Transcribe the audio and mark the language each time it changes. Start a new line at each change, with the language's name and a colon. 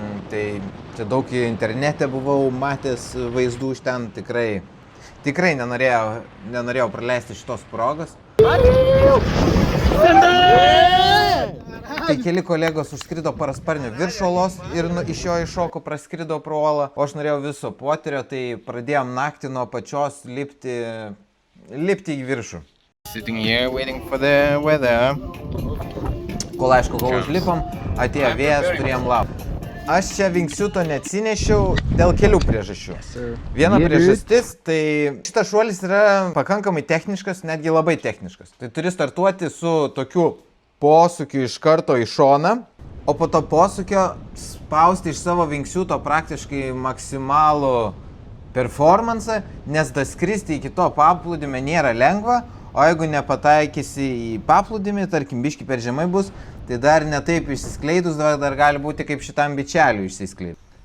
Lithuanian: Tai čia daug internete buvau matęs vaizdų iš ten, tikrai nenorėjau praleisti šitos progos. Tai keli kolegos užskrido parasparniu virš olos ir iš jo iššoko, praskrido pro olą, o aš norėjau viso potyrio, tai pradėjom naktį nuo pačios lipti į viršų.
English: Sitting here waiting for the weather.
Lithuanian: Kol užlipom, atėjo vėjas, turėjom laukti. Aš čia wingsuito neatsinešiau dėl kelių priežasčių. Viena priežastis, tai šitas šuolis yra pakankamai techniškas, netgi labai techniškas. Tai turi startuoti su tokiu posūkiu iš karto į šoną, o po to posūkio spausti iš savo wingsuito praktiškai maksimalų performansą, nes daskristi iki to paplūdimio nėra lengva, o jeigu nepataikysi į paplūdimį, tarkim biški per žemai bus, tai dar netaip išsiskleidus, dar gali būti kaip šitam bičeliui išsiskleidus.